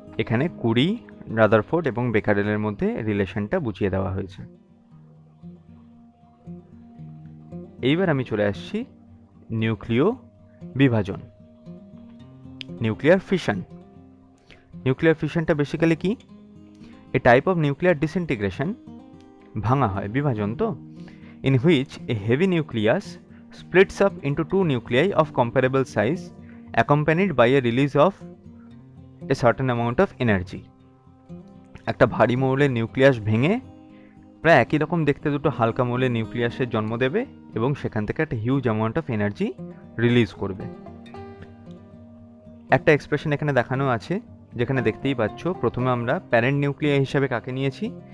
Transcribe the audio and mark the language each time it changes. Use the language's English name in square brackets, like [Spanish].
[Bangla] এখানে কুরি, রাদারফোর্ড এবং বেকারেলের মধ্যে রিলেশনটা বুঝিয়ে দেওয়া হয়েছে। এইবার আমি চলে আসছি নিউক্লিয় বিভাজন, নিউক্লিয়ার ফিশন। নিউক্লিয়ার ফিশনটা বেসিক্যালি কি? [English] a type of nuclear disintegration, [Bangla] ভাঙা হয়, বিভাজন তো, [English] in which a heavy nucleus splits up into two nuclei of comparable size accompanied by a release of a certain amount of energy। [Bangla] একটা ভারী মৌলের nucleus ভেঙে প্রায় একই রকম দেখতে দুটো হালকা মৌলের নিউক্লিয়াসের জন্ম দেবে, এবং সেখান থেকে একটা huge amount of energy release করবে। একটা এক্সপ্রেশন এখানে দেখানো আছে, যেখানে দেখতেই পাচ্ছ প্রথমে আমরা প্যারেন্ট নিউক্লিয়াস হিসাবে কাকে নিয়েছি?